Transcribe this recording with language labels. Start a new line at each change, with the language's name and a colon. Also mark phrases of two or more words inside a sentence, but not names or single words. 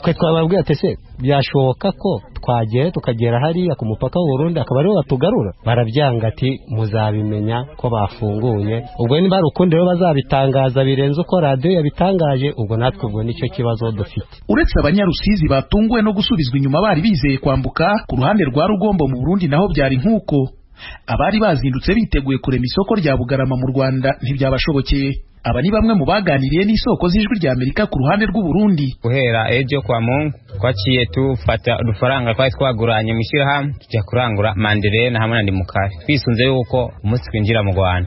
Kinyarwanda: Twe twababwira ati se byashoboka ko twagera tukagera hariya ku mupaka w'u Burundi akaba ariho batugarura. Barabyanga ati muzabimenya ko bafunguye. Ubwo niba ari ukundi rero bazabitangaza birenze uko radio yabitangaje, ubwo natwe ubwo nicyo kibazo dufite. Uretse abanyarusizi batunguwe no gusubizwa inyuma bari bizeye kwambuka, ku ruhande rwa Rugombo mu Burundi naho byari nk'uko. Abari bazindutse biteguye kurema isoko rya Bugarama mu Rwanda ntibyabashobokeye. aba ni bamwe mu baganiriye n'isoko z'ijwi rya Amerika ku ruhande rw'u Burundi.
Rundi: Guhera ejo kwa Mungu twaciye tufata udufaranga twari twaguranye mu ishyirahamwe tujya kurangura manderena hamwe na ndimukari twisunze yuko umunsi twinjira mu Rwanda.